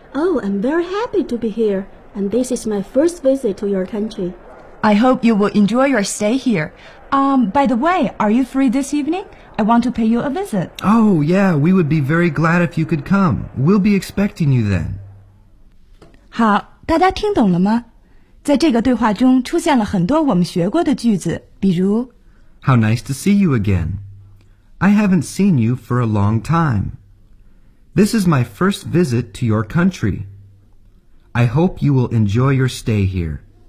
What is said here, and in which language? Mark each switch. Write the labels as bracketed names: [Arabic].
[English] Oh, I'm very happy to be here. And this is my first visit to your country. I hope you will enjoy your stay here. By the way, are you free this evening? I want to pay you a visit. Oh, yeah, we would be very glad if you could come. We'll be expecting you then. [Chinese] 好，大家听懂了吗？在这个对话中出现了很多我们学过的句子，比如 [English] How nice to see you again. I haven't seen you for a long time. This is my first visit to your country. I hope you will enjoy your stay here.